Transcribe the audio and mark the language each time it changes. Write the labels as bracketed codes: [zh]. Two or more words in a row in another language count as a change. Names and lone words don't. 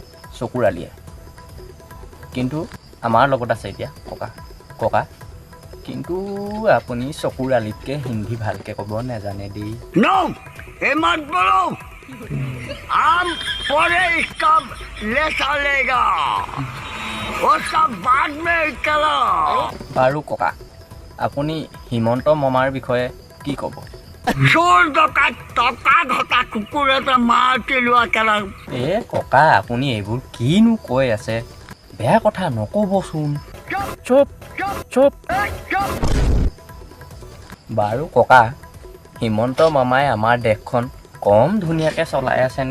[as] চকুৰ আলিয়ে কিন্তু আমাৰ লগত আছে এতিয়া ককা কিন্তু আপুনি চকুৰ আলিতকৈ হিন্দী ভালকৈ ক'ব নাজানে দেই [hi] मत बोलो हम पूरे इसका ले चलेगा वो सब बाद में करो [as] বাৰু ককা আপুনি হিমন্ত মামাৰ বিষয়ে কি ক'ব চোৰ ডকাইত টকা ঘটা কুকুৰ এটা মাৰ পেলোৱা কেলা ককা আপুনি এইবোৰ কিনো কৈ আছে বেয়া কথা নক'বচোন চুপ চুপ বাৰু ককা হিমন্ত মামাই আমাৰ দেশখন কম ধুনীয়াকৈ চলাই আছেনে